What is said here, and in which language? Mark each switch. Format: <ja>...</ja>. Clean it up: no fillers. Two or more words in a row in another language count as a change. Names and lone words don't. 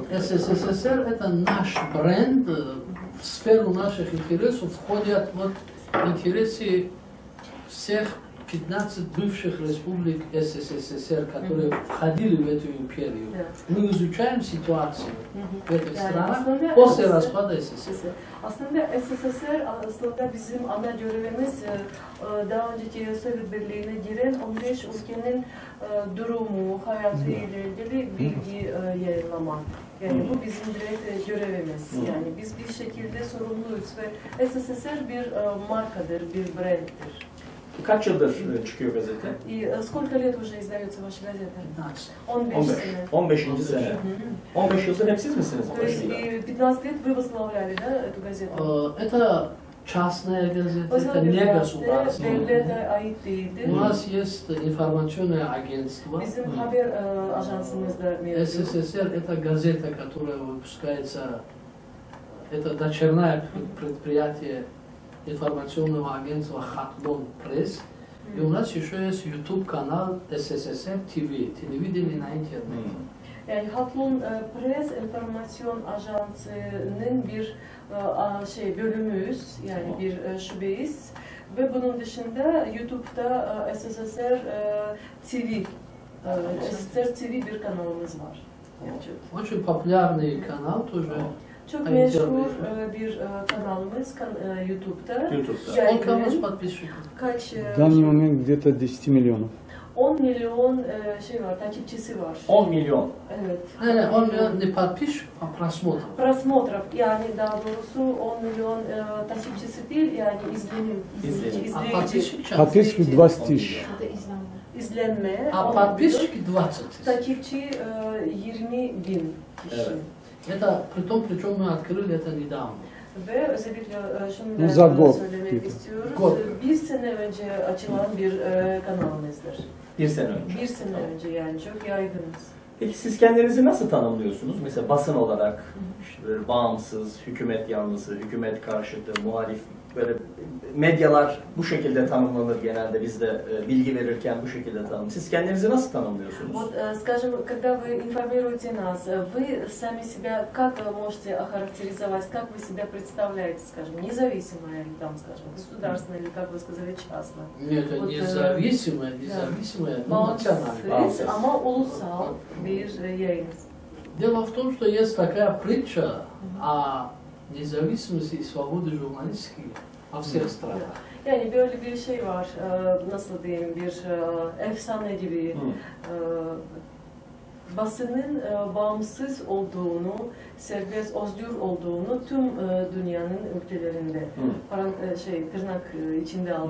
<ru>СССР это наш бренд, в сферу наших интересов входят вот интересы всех 15 бывших республик СССР, которые входили в эту империю. Мы изучаем ситуацию в этих странах после распада СССР.</ru> <tr>Aslında SSSR aslında bizim ana görevimiz daha önceki Sovyet Birliği'ne giren 15 ülkenin durumu, hayatı ile ilgili bilgi yayınlamak. Yani bu bizim direkt görevimiz. Yani biz bir şekilde sorumluyuz ve SSSR bir markadır, bir branddir. Kaç yıldır çıkıyor gazete?</tr> <ru>Сколько лет уже издается ваша газета?</ru> <tr>15 sene. 15. sene. 15 yıldır hep siz misiniz?</tr> <ru>То есть 15 лет вы возглавляли, да, эту газету? Это частная газета, это не государственная.</ru> <tr>Devlete ait değildir.</tr> <ru>У нас есть информационное агентство.</ru> <tr>Bizim haber ajansımız da mevcut.</tr> <ru>СССР это газета, которая выпускается, это дочерное предприятие информационного агентства Хатлон Пресс. И у нас еще есть YouTube канал СССР ТВ, телевидение на интернете.</ru> <tr>Yani Hatlon Press Enformasyon Ajansı'nın bir bölümüyüz, yani bir şubeyiz. Ve bunun dışında YouTube'da SSSR TV, SSSR TV bir kanalımız var.</tr> <ru>Очень популярный канал тоже.</ru> <tr>Çok meşhur bir kanalımız YouTube'da.</tr> <ru>Сколько у нас подписчиков?</ru> <tr>Kaç?</tr> <ru>В данный момент где-то 10 миллионов.</ru> <tr>10 milyon takipçisi var. 10 milyon. Evet.</tr> <ru>Он не подписчик, а просмотр.</ru> <tr>Prasmotrov, yani daha doğrusu 10 milyon takipçisi değil, yani izleyici.</tr> <ru>Подписчики 20 тысяч.</ru> <tr>İzlenme.</tr> <ru>А подписчики 20 тысяч.</ru> <tr>Takipçi 20 bin kişi.</tr> <ru>Это причем мы открыли это недавно.</ru> <tr>Ve özellikle şunu da söylemek istiyoruz. Bir sene önce açılan bir kanalımızdır. Bir sene önce. Bir sene önce, yani çok yaygınız. Peki siz kendinizi nasıl tanımlıyorsunuz? Mesela basın olarak işte böyle bağımsız, hükümet yanlısı, hükümet karşıtı, muhalif, böyle medyalar bu şekilde tanımlanır genelde, biz de bilgi verirken bu şekilde tanımlıyoruz. Siz kendinizi nasıl tanımlıyorsunuz?</tr> <ru>Вот, скажем, когда вы информируете нас, вы сами себя как можете охарактеризовать, как вы себя представляете, скажем, независимое или там, скажем, государственное, или как вы сказали, частное? Нет, это независимое, но национальное.</ru> <tr>Bağımsız ama ulusal bir yayınız.</tr> <ru>Дело в том, что есть такая притча о независимости и свободе журналистики во всех странах.</ru> <tr>Yani böyle bir şey var, nasıl diyeyim, bir efsane gibi. Basının bağımsız olduğunu, serbest, özgür olduğunu tüm dünyanın ülkelerinde tırnak içinde aldı.</tr>